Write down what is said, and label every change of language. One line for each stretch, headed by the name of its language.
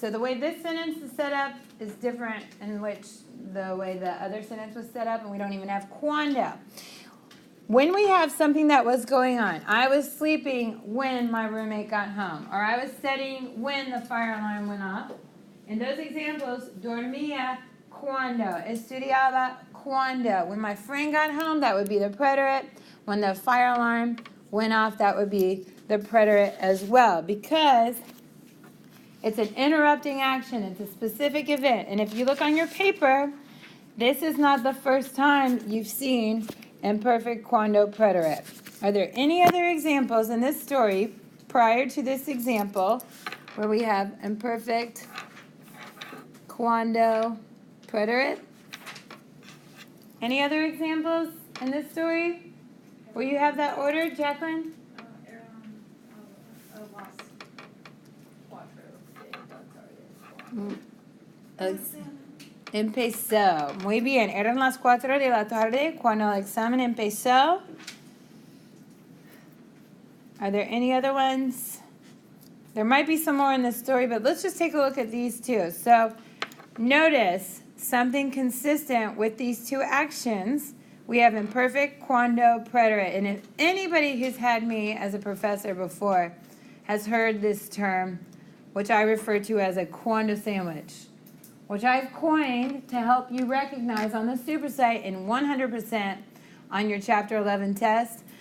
English: So the way this sentence is set up is different in which the way the other sentence was set up, and we don't even have cuando. When we have something that was going on, I was sleeping when my roommate got home, or I was studying when the fire alarm went off. In those examples,
Spanish: dormía cuando, estudiaba cuando.
English: When my friend got home, that would be the preterite. When the fire alarm went off, that would be the preterite as well, because it's an interrupting action. It's a specific event. And if you look on your paper, this is not the first time you've seen imperfect cuando preterite. Are there any other examples in this story prior to this example where we have imperfect cuando preterite? Any other examples in this story? Will you have that ordered, Jacqueline?
Spanish: Empezó. Muy bien. Eran las 4 de la tarde cuando el examen empezó.
English: Are there any other ones? There might be some more in the story, but let's just take a look at these two. So Notice something consistent with these two actions. We have imperfect cuando preterite. And if anybody who's had me as a professor before has heard this term, which I refer to as a cuando sandwich, which I've coined to help you recognize on the supersite in 100% on your Chapter 11 test.